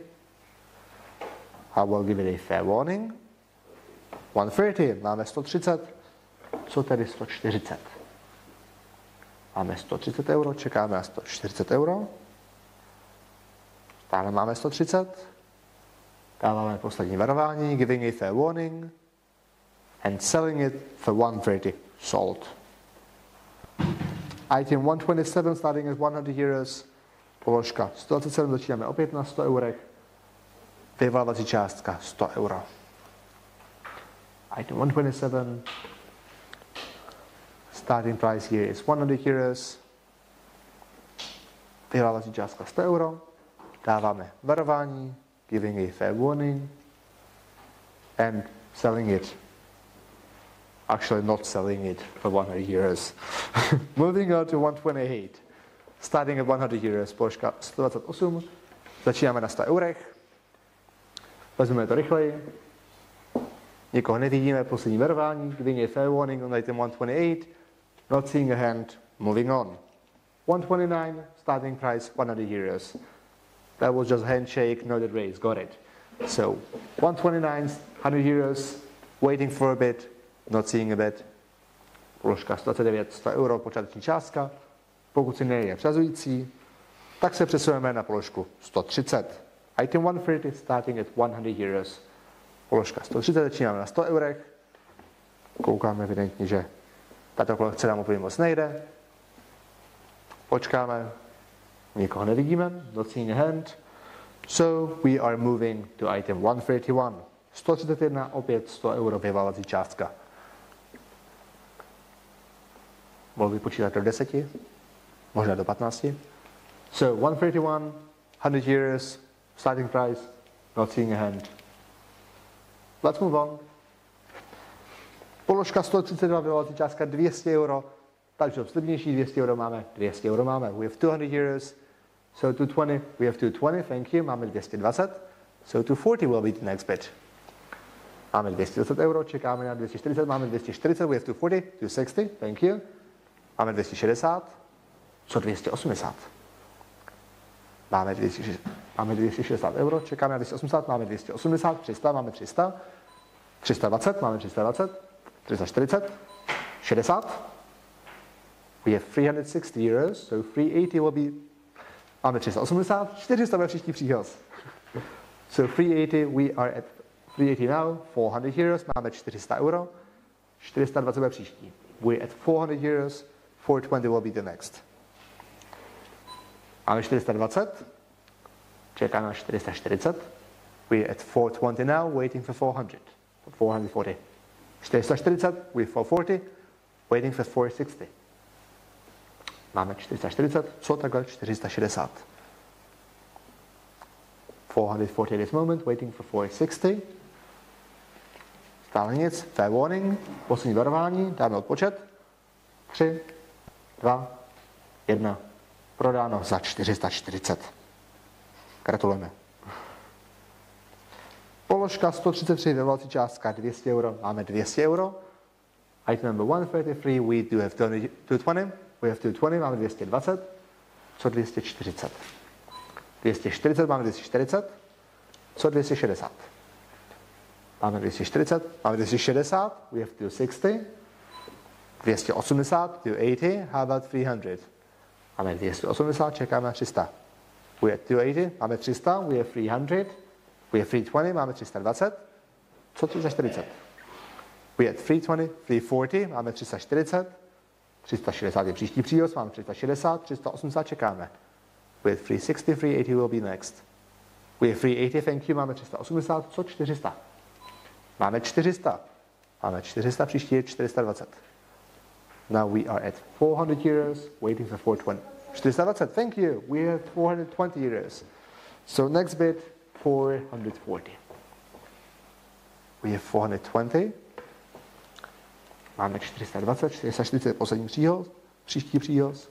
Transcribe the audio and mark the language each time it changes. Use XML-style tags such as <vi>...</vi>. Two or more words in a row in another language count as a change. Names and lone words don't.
<en>I will give it a fair warning. 130,</en> <cs>máme 130. Co tedy 140? Máme 130 euro, čekáme na 140 euro. Stále máme 130. Dáváme poslední varování,</cs> <en>giving a fair warning. And selling it for 130, sold. Item 127, starting at 100 euros.</en> <cs>Položka 127, začínáme opět na 100 eurech. Vyvarovací částka 100 euro.</cs> <en>Item 127. Starting price here is 100 euros.</en> <cs>Vyvarovací částka 100 euro. Dáváme varování,</cs> <en>giving a fair warning. And selling it. Actually not selling it for 100 euros. Moving on to 128. Starting at 100 euros,</en> <cs>položka 128. Začínáme na 100 eurech. Vezmeme to rychleji. Nikoho nevidíme, poslední varování.</cs> <en>Giving a fair warning on item 128. Not seeing a hand, moving on. 129, starting price 100 euros. That was just a handshake, not a raise, got it. So 129, 100 euros, waiting for a bit, not seeing a bit.</en> <cs>Položka 129, 100 euro, počáteční částka. Pokud si nejde přezující, tak se přesuneme na položku 130.</cs> <en>Item 130, starting at 100 euros.</en> <cs>Položka 130, začínáme na 100 eurech. Koukáme evidentně, že tato kolekce nám úplně moc nejde. Počkáme, nikoho nevidíme,</cs> <en>not seeing a hand. So we are moving to item 131. 131,</en> <cs>opět 100 euro vyvávací částka. Mohl bych počítat do 10, možná do 15.</cs> <en>So 131, 100 euros, starting price, not seeing a hand. Let's move on.</en> <cs>Položka 132, vyvávací částka 200 euro. Takže slibnější 200 euro máme, 200 euro máme.</cs> <en>We have 200 euros, so 220, we have 220, thank you, máme 220. So 240 will be the next bid.</en> <cs>Máme 220 euro, čekáme na 240, máme 240,</cs> <en>we have 240, 260, thank you.</en> <cs>Máme 260, co 280? Máme 260 euro, čekáme na 280, máme 280, 300, máme 300, 320, máme 320, 340, 60.</cs> <en>We have 360 euros, so 380 will be,</en> <cs>máme 380, 400 bude příští příhoz.</cs> <en>So 380, we are at 380 now, 400 euros,</en> <cs>máme 400 euro, 420 bude příští.</cs> <en>We're at 400 euros, 420 will be the next.</en> <cs>Máme 420, čeká na 440.</cs> <en>We're at 420 now, waiting for 400. 440. 440, we're 440, waiting for 460.</en> <cs>Máme 440, co takhle 460.</cs> <en>440 at this moment, waiting for 460.</en> <cs>Stále nic,</cs> <en>fair warning,</en> <cs>poslední varování, dáme odpočet. 3, 2, 1. Prodáno za 440. Gratulujeme. Položka 133, vyvolací částka 200 euro, máme 200 euro.</cs> <en>Item number 133, we do have 220. We have 220,</en> <cs>máme 220. Co 240? 240, máme 240. Co 260? Máme 240, máme 260.</cs> <en>We have 260. 280, 280. How about 300?</en> <cs>Máme 280, čekáme na 300.</cs> <en>We have 280, máme 300, we have 300, we have 320,</en> <cs>máme 320. Co 340?</cs> <en>We have 320, 340,</en> <cs>máme 340. 360 je příští příhoz, máme 360, 380 čekáme.</cs> <en>We have 360, 380 will be next. We have 380, thank you,</en> <cs>máme 380, co 400? Máme 400. Máme 400, příští je 420.</cs> <en>Now we are at 400 euros, waiting for 420. 420, thank you, we have 420 euros. So next bid, 440. We have 420.</en> <cs>Máme 420, 440 poslední příhoz, příští příhoz.</cs>